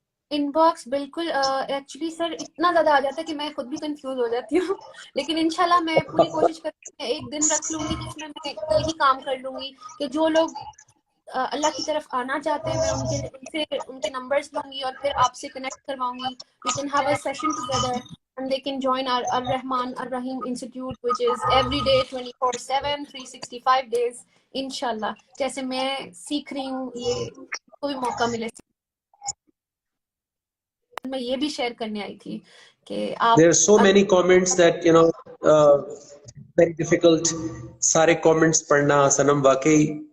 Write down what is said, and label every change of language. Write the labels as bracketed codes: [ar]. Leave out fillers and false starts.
[ur] In box بالکل, actually sir اتنا زیادہ آ جاتا ہے کہ میں خود بھی کنفیوز ہو جاتی ہوں, لیکن انشاءاللہ میں پوری کوشش کرتی ہوں, ایک دن رکھ لوں گی جس میں یہی کام کر لوں گی کہ جو لوگ اللہ کی طرف آنا چاہتے ہیں میں ان کے نمبرز لوں گی اور پھر آپ سے کنیکٹ کرواؤں گی. [en] We can have a session together and they can join our Ar-Rahman Ar-Rahim Institute which is every day 24/7 365 days انشاءاللہ. [ur] جیسے میں سیکھ رہی ہوں, یہ کوئی موقع ملے. میں یہ بھی شیئر کرنے آئی تھی کہ آپ [en] There are so many comments that very difficult [ur] سارے comments پڑھنا سنم واقعی